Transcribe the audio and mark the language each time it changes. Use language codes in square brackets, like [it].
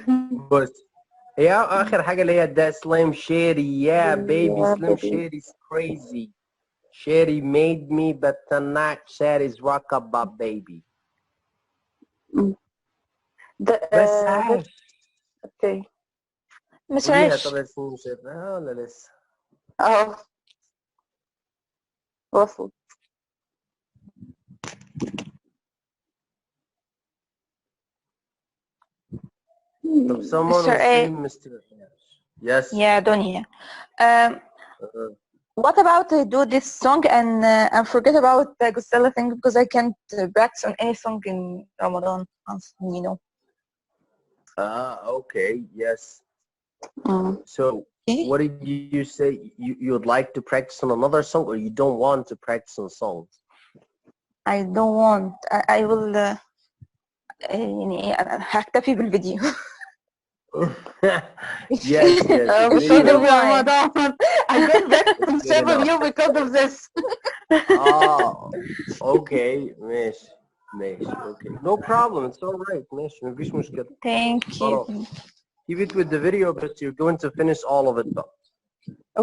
[ar] بص هي آخر حاجة اللي هي that Slim Shady. [en] Yeah, baby, Yeah, Slim baby. Shady's crazy. Shady made me, but tonight Shady's rock up my baby. [ar] بس عاش. [en] Okay. [ar] مش قوليها عايش. طب يا سنين شايفها ولا لسه؟ وصل. طب [en] someone Mr. will A. say Mr. Yes. Yeah, Dunya. What about I do this song and forget about the Gustella thing because I can't practice on any song in Ramadan, Okay, yes. So what did you say? You would like to practice on another song or you don't want to practice on songs? I don't want. I will [ar] يعني هكتفي بالفيديو. [en] Yes. Because of Ramadan. I get back from several you because of this. Okay. [ar] ماشي. [en] Okay. No problem. It's all right. [ar] ماشي. مفيش مشكلة. [en] Thank you. Keep it with the video, but you're going to finish all of it though.